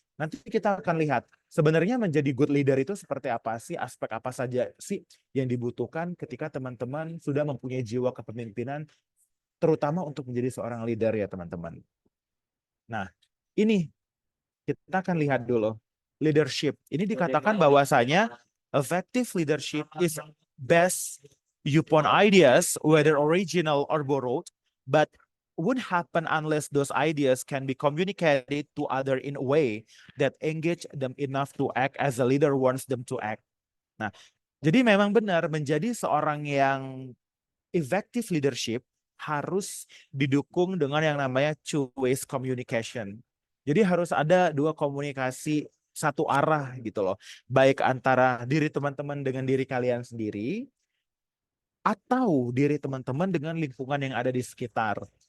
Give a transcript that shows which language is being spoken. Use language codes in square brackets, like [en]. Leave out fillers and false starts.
[id] Nanti kita akan lihat sebenarnya menjadi good leader itu seperti apa sih, aspek apa saja sih yang dibutuhkan ketika teman-teman sudah mempunyai jiwa kepemimpinan, terutama untuk menjadi seorang leader ya teman-teman. Nah, ini kita akan lihat dulu. Leadership. Ini dikatakan bahwasanya [en] effective leadership is best upon ideas, whether original or borrowed, but wouldn't happen unless those ideas can be communicated to other in a way that engage them enough to act as the leader wants them to act. [id] Nah, jadi memang benar menjadi seorang yang effective leadership harus didukung dengan yang namanya two-way communication. Jadi harus ada dua komunikasi satu arah gitu loh. Baik antara diri teman-teman dengan diri kalian sendiri, atau diri teman-teman dengan lingkungan yang ada di sekitar.